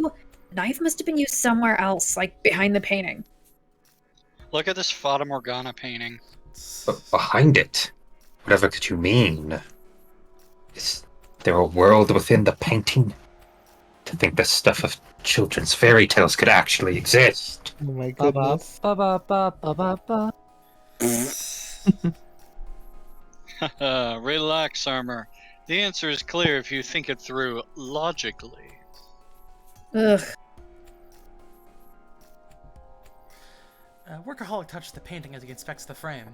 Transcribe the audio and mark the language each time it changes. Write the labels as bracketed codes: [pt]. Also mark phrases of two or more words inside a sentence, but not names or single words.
[en] Knife must have been used somewhere else, like behind the painting. Look at this Fata Morgana painting. But behind it, whatever could you mean? Is there a world within the painting? To think the stuff of children's fairy tales could actually exist. Oh my Ba ba goodness. ba ba ba ba ba ba. Relax, Armor. The answer is clear if you think it through logically. Ugh. Workaholic touches the painting as he inspects the frame.